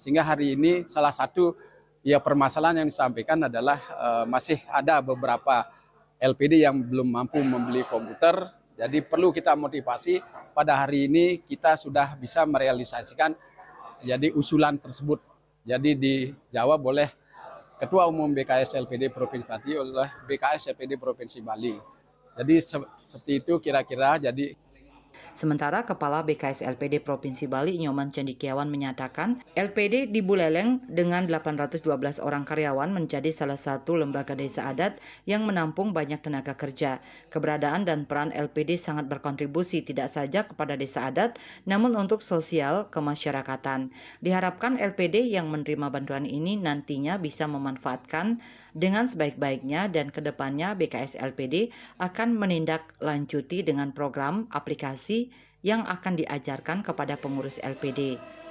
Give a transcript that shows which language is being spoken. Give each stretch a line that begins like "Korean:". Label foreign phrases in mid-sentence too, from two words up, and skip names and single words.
Indonesian: Sehingga hari ini salah satu permasalahan yang disampaikan adalah masih ada beberapa LPD yang belum mampu membeli komputer, jadi perlu kita motivasi. Pada hari ini kita sudah bisa merealisasikan jadi usulan tersebut. Jadi dijawab oleh Ketua Umum BKS LPD Provinsi Bali oleh BKS LPD Provinsi Bali. Jadi seperti itu kira-kira. Sementara Kepala BKS LPD Provinsi Bali, Nyoman Cendikiawan, menyatakan LPD di Buleleng dengan 812 orang karyawan menjadi salah satu lembaga desa adat yang menampung banyak tenaga kerja. Keberadaan dan peran LPD sangat berkontribusi tidak saja kepada desa adat, namun untuk sosial kemasyarakatan. Diharapkan LPD yang menerima bantuan ini nantinya bisa memanfaatkan dengan sebaik-baiknya, dan kedepannya BKS LPD akan menindaklanjuti dengan program aplikasi yang akan diajarkan kepada pengurus LPD.